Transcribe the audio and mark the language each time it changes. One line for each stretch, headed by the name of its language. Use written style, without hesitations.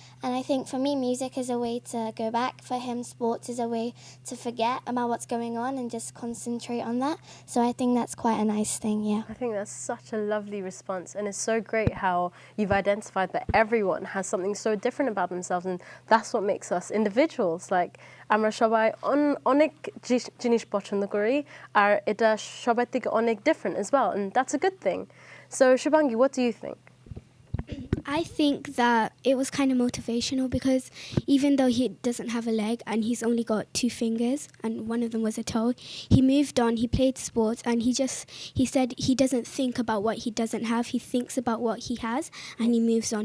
English: And I think for me, music is a way to go back. For him, sports is a way to forget about what's going on and just concentrate on that. So I think that's quite a nice thing, yeah. I think that's such a lovely response, and it's so great how you've identified that everyone has something so different about themselves, and that's what makes us individuals.
Bangla: Like আমরা সবাই অনেক জিনিস পছন্দ করি আর এটা সবার থেকে অনেক
English: different as well, and that's a good thing. So Shuvangi, what do you think? I think that it was kind of motivational because even though he doesn't have a leg and he's only got 2 fingers and one of them was a toe, he moved on, he played sports, and he said he doesn't think about what he doesn't have, he thinks about what he has and he moves on.